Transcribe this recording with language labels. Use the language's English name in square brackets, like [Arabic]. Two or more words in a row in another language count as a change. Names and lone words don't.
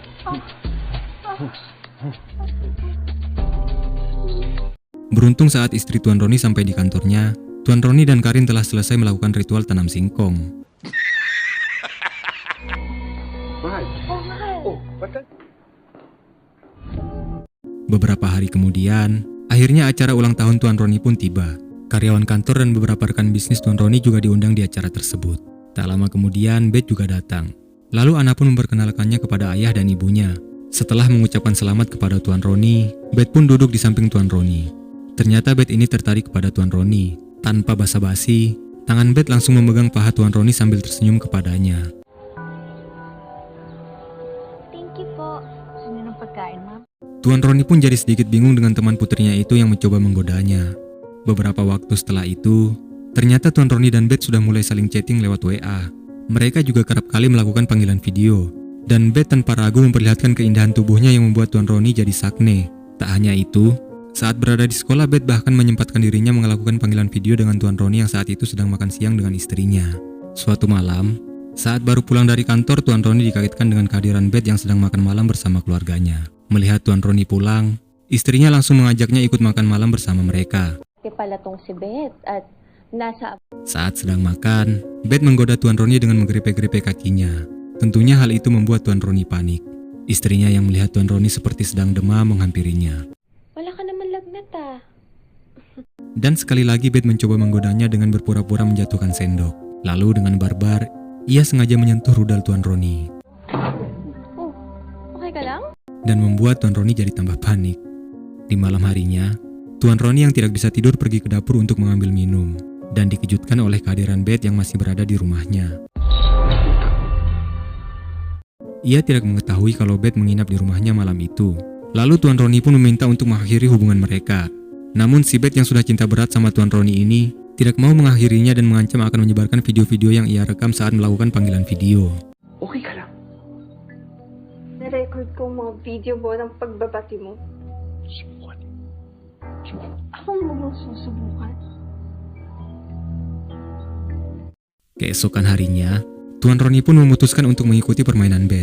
[Indonesian] Beruntung saat istri Tuan Roni sampai di kantornya, Tuan Roni dan Karin telah selesai melakukan ritual tanam singkong. [Filipino] Mahal. Oh, mahal. Oh, ba't? [Indonesian] Beberapa hari kemudian, akhirnya acara ulang tahun Tuan Roni pun tiba. Karyawan kantor dan beberapa rekan bisnis Tuan Roni juga diundang di acara tersebut. Tak lama kemudian, Beth juga datang. Lalu Anna pun memperkenalkannya kepada ayah dan ibunya. Setelah mengucapkan selamat kepada Tuan Roni, Beth pun duduk di samping Tuan Roni. Ternyata Beth ini tertarik kepada Tuan Roni. Tanpa basa-basi, tangan Beth langsung memegang paha Tuan Roni sambil tersenyum kepadanya. [English] Thank you po. [Filipino] Gusto niyo ng pagkain, ma'am? [Indonesian] Tuan Roni pun jadi sedikit bingung dengan teman putrinya itu yang mencoba menggodanya. Beberapa waktu setelah itu, ternyata Tuan Roni dan Beth sudah mulai saling chatting lewat WA. Mereka juga kerap kali melakukan panggilan video. Dan Beth tanpa ragu memperlihatkan keindahan tubuhnya yang membuat Tuan Roni jadi sakne. Tak hanya itu, saat berada di sekolah, Beth bahkan menyempatkan dirinya melakukan panggilan video dengan Tuan Roni yang saat itu sedang makan siang dengan istrinya. Suatu malam, saat baru pulang dari kantor, Tuan Roni dikagetkan dengan kehadiran Beth yang sedang makan malam bersama keluarganya. Melihat Tuan Roni pulang, istrinya langsung mengajaknya ikut makan malam bersama mereka. [Filipino] Pala tong si Beth at nasa... [Indonesian] Saat sedang makan, Beth menggoda Tuan Roni dengan menggerepe-gerepe kakinya. Tentunya hal itu membuat Tuan Roni panik. Istrinya yang melihat Tuan Roni seperti sedang demam menghampirinya. [Filipino] Wala ka naman lagnat ah. [Indonesian] Dan sekali lagi Beth mencoba menggodanya dengan berpura-pura menjatuhkan sendok. Lalu dengan barbar, ia sengaja menyentuh rudal Tuan Roni. [Filipino] Oh, okay ka lang? [Indonesian] Dan membuat Tuan Roni jadi tambah panik. Di malam harinya, Tuan Roni yang tidak bisa tidur pergi ke dapur untuk mengambil minum. Dan dikejutkan oleh kehadiran Beth yang masih berada di rumahnya. Ia tidak mengetahui kalau Beth menginap di rumahnya malam itu. Lalu Tuan Roni pun meminta untuk mengakhiri hubungan mereka. Namun si Beth yang sudah cinta berat sama Tuan Roni ini tidak mau mengakhirinya dan mengancam akan menyebarkan video-video yang ia rekam saat melakukan panggilan video. [Filipino] Okay ka lang? Na-record ko mga video mo ng pagbabati mo. Subukan. Ako mo susubukan. [Indonesian] Keesokan harinya, Tuan Roni pun memutuskan untuk mengikuti permainan Beth.